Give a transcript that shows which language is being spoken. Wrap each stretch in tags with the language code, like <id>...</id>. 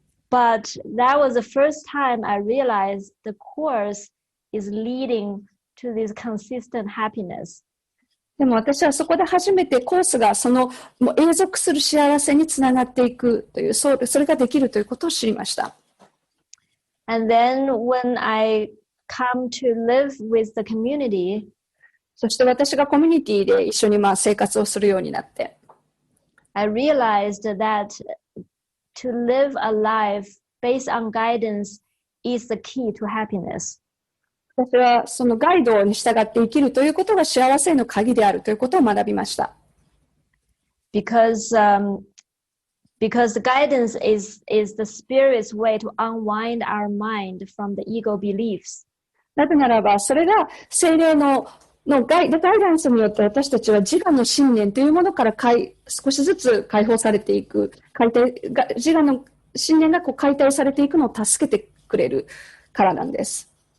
<en>But that was the first time I realized the course is leading to this consistent happiness.</en> <ja>でも私はそこで初めてコースがそのもう永続する幸せにつながっていくという、それができるということを知りました。</ja> <en>And then when I come to live with the community,</en> <ja>そして私がコミュニティで一緒に生活をするようになって、</ja> <en>I realized that to live a life based on guidance is the key to happiness.</en> <ja>私はそのガイドに従って生きるということが幸せの鍵であるということを学びました。</ja> <en>Because the guidance is the spirit's way to unwind our mind from the ego beliefs.</en> <ja>なぜならば、それが聖霊のガイダンスによって私たちは自我の信念というものから少しずつ解放されていく、自我の信念が解体されていくのを助けてくれるからなんです。</ja>